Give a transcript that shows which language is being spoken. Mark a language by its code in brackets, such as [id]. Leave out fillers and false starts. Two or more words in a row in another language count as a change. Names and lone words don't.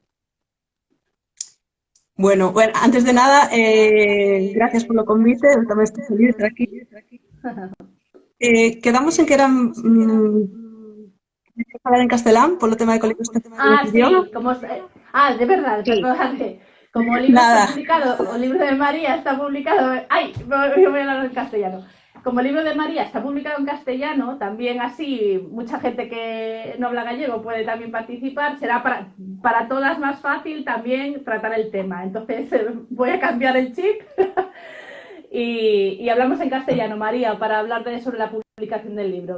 [gl] Bueno, antes de nada, gracias polo convite, eu tamén estou feliz de estar aquí. Quedamos en que eran falar en castelán polo tema de colegios de idioma. Sí, de verdade, perdónate. Como o libro está publicado, o libro de María está publicado... Ai, [es] voy a hablar en castellano. Como el libro de María está publicado en castellano, también así mucha gente que no habla gallego puede también participar, será para todas más fácil también tratar el tema. Entonces voy a cambiar el chip y hablamos en castellano, María, para hablar sobre la publicación del libro.